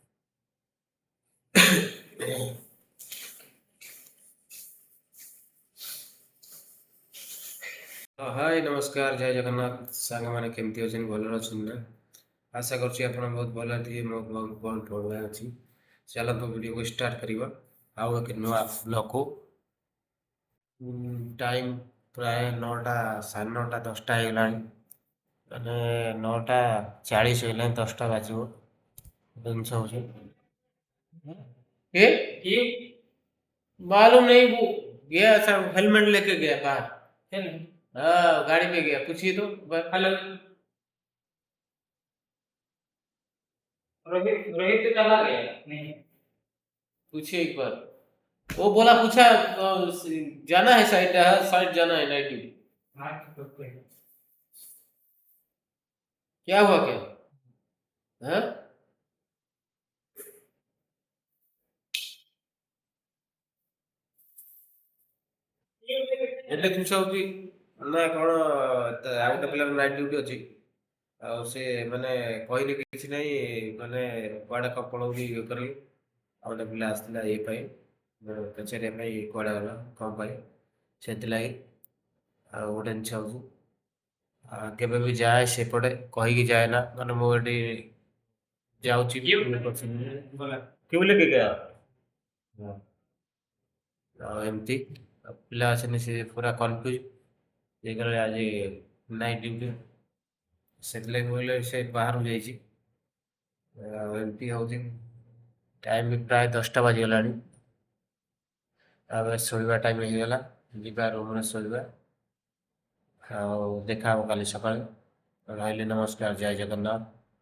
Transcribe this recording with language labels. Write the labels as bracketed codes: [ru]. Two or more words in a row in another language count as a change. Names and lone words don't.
[or] ହାଏ ନମସ୍କାର ଜୟ ଜଗନ୍ନାଥ ସାଙ୍ଗମାନେ କେମିତି ଅଛନ୍ତି ଭଲରେ ଅଛନ୍ତି ନା ଆଶା କରୁଛି ଆପଣ ବହୁତ ଭଲ ଥିବେ ମୁଁ ବହୁତ ବଢ଼ିଆ ଅଛି ଚାଲନ୍ତୁ ଭିଡ଼ିଓକୁ ଷ୍ଟାର୍ଟ କରିବା ଆଉ ଏକ ନୂଆ ବ୍ଲଗକୁ ଟାଇମ୍ ପ୍ରାୟ 9ଟା ସାଢ଼େ 9ଟା 10ଟା ହେଇଗଲାଣି ମାନେ 9ଟା 40 ହେଇଗଲାଣି 10ଟା ବାଜିବ ଜିନିଷ ହଉଛି [hi] ये मालूम नहीं वो गया सब हेलमेट लेके गया बाहर हाँ गाड़ी में गया पूछिए तो हेलो रोहित रोहित तो चला गया नहीं पूछिए एक बार वो बोला पूछा जाना है साइड साइड जाना है नाइट ड्यूटी क्या हुआ क्या हाँ [or] એટલે ଜିନିଷ ହଉଛି ନା କଣ ଆଉ ଗୋଟେ ପିଲାର ନାଇଟ୍ ଡ୍ୟୁଟି ଅଛି ଆଉ ସେ ମାନେ କହିଲେ କିଛି ନାହିଁ ମାନେ କୁଆଡ଼େ କଣ ପଳଉଛି ଇଏ କରି ଆଉ ଗୋଟେ ପିଲା ଆସିଥିଲା ଇଏ ପାଇଁ ପଚାରିବା ପାଇଁ କୁଆଡ଼େ ଗଲା କଣ ପାଇଁ ସେଥିଲାଗି ଆଉ ଗୋଟେ ଜିନିଷ ହଉଛି କେବେ ବି ଯାଏ ସେପଟେ କହିକି ଯାଏ ନା ମାନେ ମୁଁ ଏଠି ଯାଉଛି [hi] क्यों लेके गया हाँ, [or] ଆଉ ଏମିତି ଆଉ ପିଲା ଅଛନ୍ତି ସେ ପୁରା କନଫ୍ୟୁଜ ହେଇଗଲେ ଆଜି ନାଇଟ୍ ଡ୍ୟୁଟି ସେଥିଲାଗି କହିଲେ ସେ ବାହାରକୁ ଯାଇଛି ଆଉ ଏମିତି ହଉଛି ଟାଇମ୍ ବି ପ୍ରାୟ 10ଟା ବାଜିଗଲାଣି ତାପରେ ଶୋଇବା ଟାଇମ୍ ହେଇଗଲା ଯିବା ରୁମ୍ରେ ଶୋଇବା ଆଉ ଦେଖା ହବ କାଲି ସକାଳେ ରହିଲି ନମସ୍କାର ଜୟ ଜଗନ୍ନାଥ